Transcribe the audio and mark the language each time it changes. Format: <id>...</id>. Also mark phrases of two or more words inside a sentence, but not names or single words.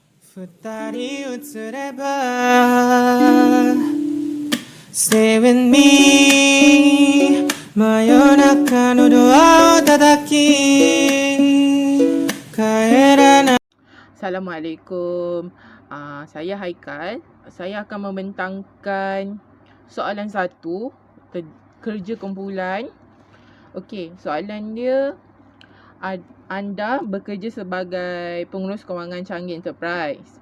<ja>二人映れば</ja> <en>Stay with me</en> <ja>真夜中のドアを叩き帰らない</ja> <ms>Assalamualaikum. Saya Haikal. Saya akan membentangkan soalan satu, kerja kumpulan. Okey, soalan dia, anda bekerja sebagai pengurus kewangan Changi Enterprise.</ms>